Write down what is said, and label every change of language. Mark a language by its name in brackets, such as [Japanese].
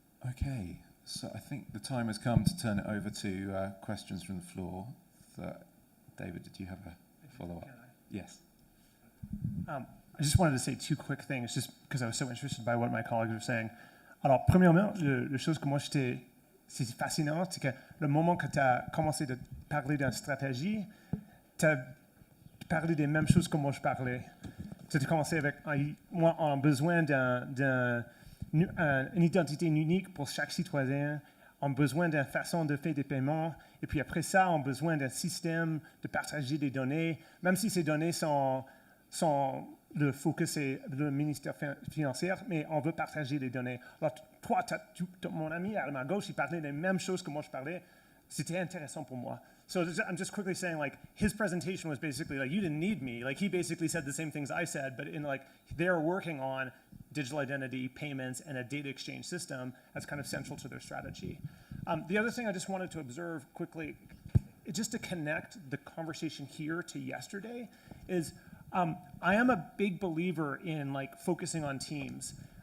[English] Okay, so I think the time has come to turn it over to questions from the floor. David, did you have a follow-up? Yes. I just wanted to say two quick things, just because I was so interested by what my colleagues were saying. [French] Alors, premièrement, la chose que moi c'est fascinant, c'est que le moment que tu as commencé de parler d'une stratégie, tu as parlé des mêmes choses que moi je parlais. Tu as commencé avec, moi, on a besoin une identité unique pour chaque citoyen, on a besoin d'une façon de faire des paiements, et puis après ça, on a besoin d'un système de partager des données, même si ces données sont le focus est le ministère financier, mais on veut partager les données. Alors, toi, mon ami à ma gauche, il parlait des mêmes choses que moi je parlais. C'était intéressant pour moi. [English] So I'm just quickly saying, like, his presentation was basically like, you didn't need me. Like, he basically said the same things I said, but in like, they're working on digital identity, payments, and a data exchange system as kind of central to their strategy. The other thing I just wanted to observe quickly, just to connect the conversation here to yesterday, is I am a big believer in like focusing on teams.